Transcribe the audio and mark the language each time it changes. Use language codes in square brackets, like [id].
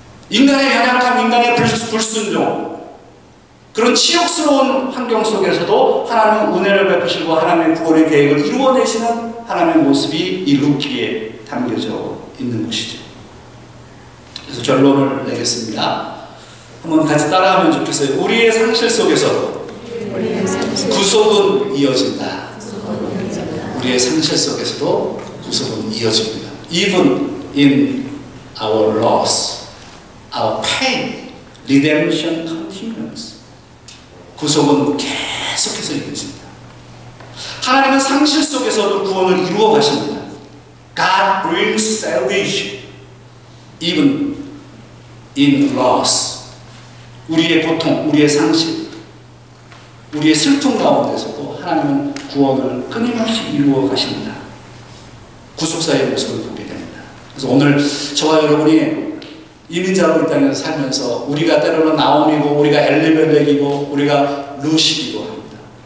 [ko] 인간의 연약함, 인간의 불순종, 그런 치욕스러운 환경 속에서도 하나님은 은혜를 베푸시고 하나님의 구원의 계획을 이루어내시는 하나님의 모습이 이 룻기에 담겨져 있는 것이죠. 그래서 결론을 내겠습니다. 한번 같이 따라하면 좋겠어요. 우리의 상실 속에서도 구속은 이어진다. 우리의 상실 속에서도 구속은 이어집니다. [en] Even in our loss, our pain, redemption continues. [ko] 구속은 계속해서 이루어집니다. 하나님은 상실 속에서도 구원을 이루어 가십니다. [en] God brings salvation even in loss. [ko] 우리의 고통, 우리의 상실, 우리의 슬픔 가운데서도 하나님은 구원을 끊임없이 이루어 가십니다. 구속사의 모습을 보게 됩니다. 그래서 오늘 저와 여러분이 이민자로 이 땅에서 살면서 우리가 때로는 나옴이고 우리가 엘리멜렉이고 우리가 루시기도 합니다.